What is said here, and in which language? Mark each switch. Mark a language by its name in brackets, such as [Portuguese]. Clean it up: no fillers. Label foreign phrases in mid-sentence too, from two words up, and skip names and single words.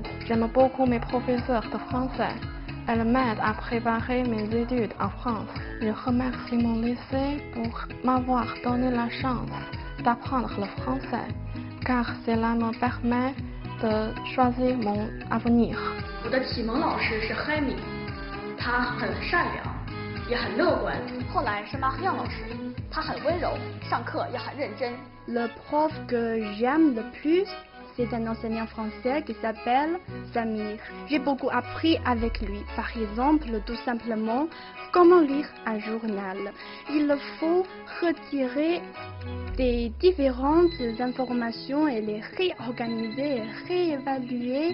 [French] J'aime beaucoup mes professeurs de français. Elles m'aident à préparer mes études en France. Je remercie mon lycée pour m'avoir donné la chance d'apprendre le français, car cela me permet de choisir mon avenir. [Chinese] 我的启蒙老师是黑米，他很善良，也很乐观。后来是马赫样老师，他很温柔，上课也很认真。 [French] Le prof que j'aime le plus, c'est un enseignant français qui s'appelle Samir. J'ai beaucoup appris avec lui. Par exemple, tout simplement, comment lire un journal. Il faut retirer des différentes informations et les réorganiser, réévaluer.